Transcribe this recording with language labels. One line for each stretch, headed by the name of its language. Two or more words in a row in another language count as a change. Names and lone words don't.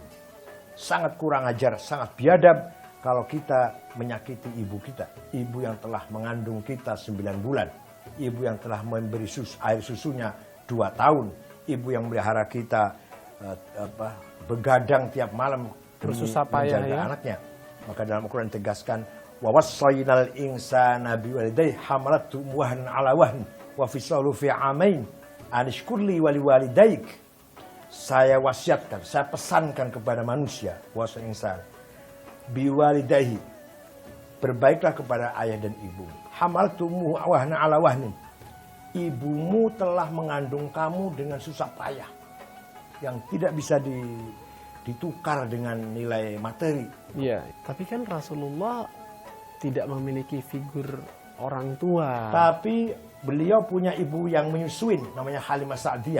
Indonesian: Sangat kurang ajar, sangat biadab kalau kita menyakiti ibu kita. Ibu yang telah mengandung kita 9 bulan. Ibu yang telah memberi air susunya 2 tahun. ibu yang melihara kita begadang tiap malam bersusah payah menjaga ya anaknya. Maka dalam Al-Quran tegaskan
Arabic: و وصينا الإنسان بوالديه حملته وهنا على وهن وفصاله في عامين أن اشكر لي ولوالديك.
Indonesian: Saya wasiatkan, saya pesankan kepada manusia,
Arabic: ووصينا الإنسان بوالديه,
Indonesian: berbaiklah kepada ayah dan ibu.
Arabic: حملته وهنا على وهن,
Indonesian: ibumu telah mengandung kamu dengan susah payah yang tidak bisa ditukar dengan nilai materi. Iya, tapi kan Rasulullah tidak memiliki figur orang tua. Tapi beliau punya ibu yang menyusuin, namanya Halimah Sa'diyah.